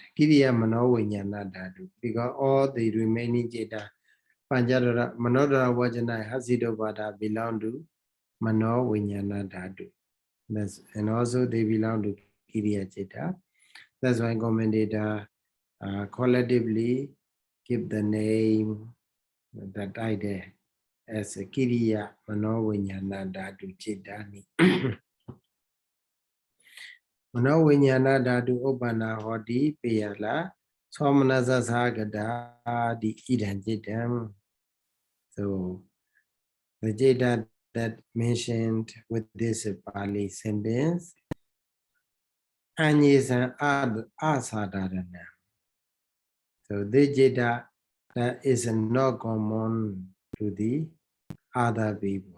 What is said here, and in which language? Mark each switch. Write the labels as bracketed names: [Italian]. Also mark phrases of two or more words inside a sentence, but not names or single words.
[English] Kiriyāmanoviññāṇadhātu, because all the remaining citta, Panchadara, [Pali] Manodara Vajana, [English] Hasitopada belong to Manoviññāṇadhātu. And also they belong to Kiriya Citta. That's why commentator collectively give the name, the title, as [Pali] Kiriyāmanoviññāṇadhātu cittani. Manoviññāṇadhātu Uppana Hoti Peyala Somanassasahagatā di idam cittam. [English] So the citta that mentioned with this Pali sentence, [Pali] Anyesam asadharana. [English] So this citta that is not common to the other people.